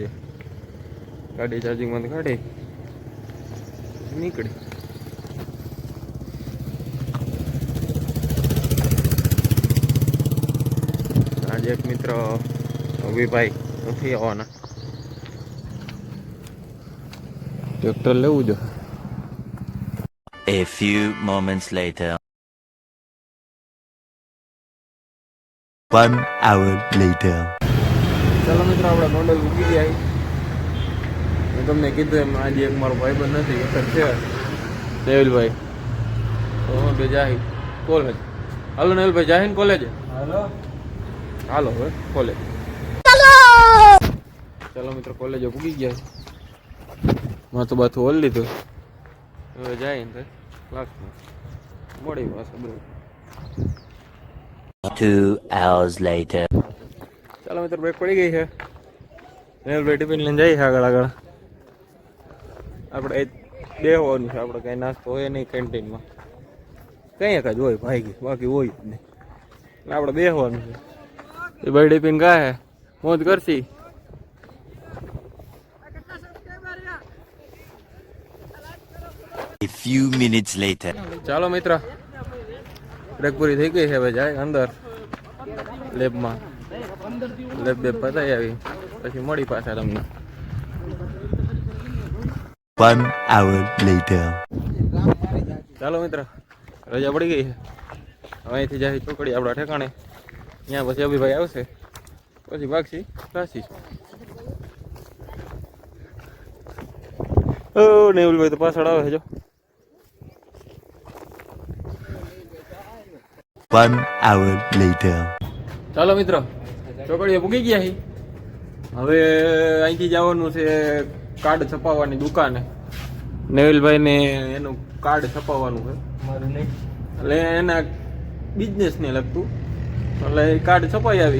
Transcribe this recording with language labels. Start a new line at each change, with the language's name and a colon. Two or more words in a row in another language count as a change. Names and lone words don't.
Gujarati: ગાડી ચાર્જિંગમાંથી કાઢી નીકળી. આજે એક મિત્ર અભિભાઈ નથી આવવાના, ટ્રેક્ટર લેવું જો.
English: A few moments later. 1 hour later.
Gujarati: ચાલો મિત્રો, આપણે ગોંડલ ઉગી ગયા. મેં તમને કીધું એમ આજે એક મારો ભાઈબંધ નથી એક છે દેવલભાઈ, તો બે જાય કોલેજ. હાલો નેવલભાઈ, જાય ને કોલેજ? હાલો હાલો હવે કોલેજ. ચાલો મિત્રો, કોલેજે ઉગી ગયા. માથું બાથું ઓલ લીધું, હવે જાય ને ક્લાસમાં મળી પાછું બધું.
English: 2 hours later.
Gujarati: ચાલો મિત્રો, બ્રેક પડી ગઈ છે. નેવલભાઈ ટિફિન લઈને જઈએ આગળ આગળ. આપણે બે હોવાનું છે, આપણે કાંઈ નાસ્તો હોય નહીં કેન્ટીનમાં, કંઈ જ હોય ભાઈ, બાકી હોય જ નહીં. એટલે આપણે બે હોવાનું છે. એ ભાઈ ટિફિન કાંઈ મોજ કરશી.
English: A few minutes later.
Gujarati: ચાલો મિત્ર, બ્રેક પૂરી થઈ ગઈ છે. હવે જાય અંદર લેબમાં, લેબ બેબ પતાવી આવી પછી મળી પાછા તમને.
English: 1 hour later.
Gujarati: ચાલો મિત્ર, રજા પડી ગઈ છે. હવે અહીંથી જાય ચોકડી આપણા ઠેકાણે. ત્યાં પછી અભિભાઈ આવશે, પછી ભાગશી ક્લાસીસ. ઓ નેવલભાઈ તો પાછળ આવે છે જો.
English: 1 hour later.
Gujarati: ચાલો મિત્રો, ચોકડીએ પૂગી ગયા છીએ. હવે અહીંથી જવાનું છે કાર્ડ છપાવવાની દુકાને. નેવલભાઈને એનું કાર્ડ છપાવવાનું છે, મારું નહીં, એટલે એના બિઝનેસને લગતું. એટલે એ કાર્ડ છપાઈ આવી.